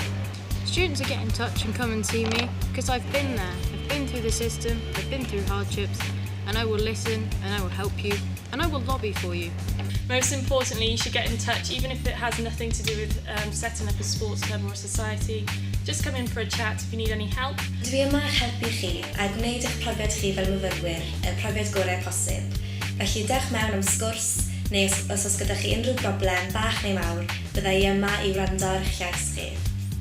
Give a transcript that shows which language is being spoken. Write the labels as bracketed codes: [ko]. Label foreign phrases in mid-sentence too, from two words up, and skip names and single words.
[en] Students are get in touch and come and see me because I've been there. I've been through the system, I've been through hardships, and I will listen and I will help you and I will lobby for you. Most importantly, you should get in touch, even if it has nothing to do with setting up a sports club or a society. Just come in for a chat if you need any help. [cy] Dwi yma i'ch helpu chi a gwneud eich profiad chi fel myfyrwyr y profiad gorau posib. Felly dewch mewn am sgwrs, neu os oes gyda chi unrhyw broblem, bach neu mawr, bydda I yma I wrando ar eich llais chi.